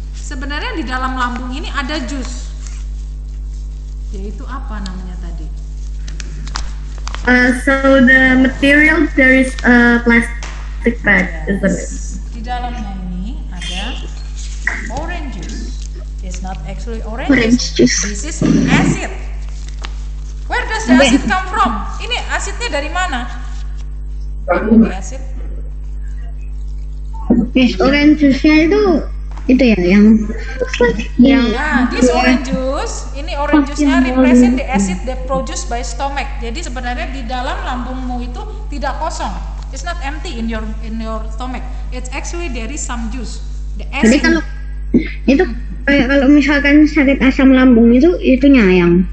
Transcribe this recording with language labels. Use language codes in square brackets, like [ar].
[id] Sebenarnya di dalam lambung ini ada jus. Yaitu apa namanya tadi? [en] So the material there is a plastic bag, isn't it? [id] Di dalamnya ini ada orange juice. [en] It's not actually orange juice. This is acid. Where does the acid come from? [id] Ini asidnya dari mana? [en] Acid. Yes, [id] orange juice-nya itu ya yang Nah, [en] this orange juice, [id] ini orange juice-nya [en] represent the acid that produced by stomach. [id] Jadi sebenarnya di dalam lambungmu itu tidak kosong. [en] It's not empty in your stomach. It's actually there is some juice. The [id] Jadi [en] acid. [id] kalau itu kalau misalkan sakit asam lambung itu itunya yang.